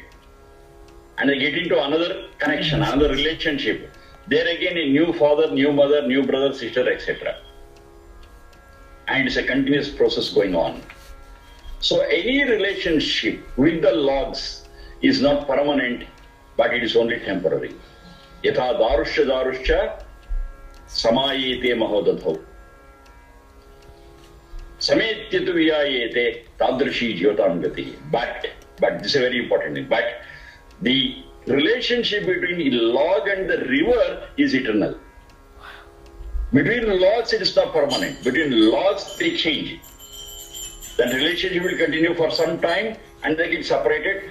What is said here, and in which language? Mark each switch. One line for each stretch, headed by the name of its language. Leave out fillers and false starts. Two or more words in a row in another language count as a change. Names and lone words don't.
English: And they get into another connection, another relationship. There again a new father, new mother, new brother, sister, etc. And it's a continuous process going on. So any relationship with the logs is not permanent, but it is only temporary.
Sanskrit: यथा दारुश्च दारुश्च समेयाते महोदधौ. समेत्य तु व्ययेते तद्रशि ज्योतं गति.
English: But this is a very important thing. But the relationship between the log and the river is eternal. Between logs it is not permanent. Between logs they change. That relationship will continue for some time and they get separated.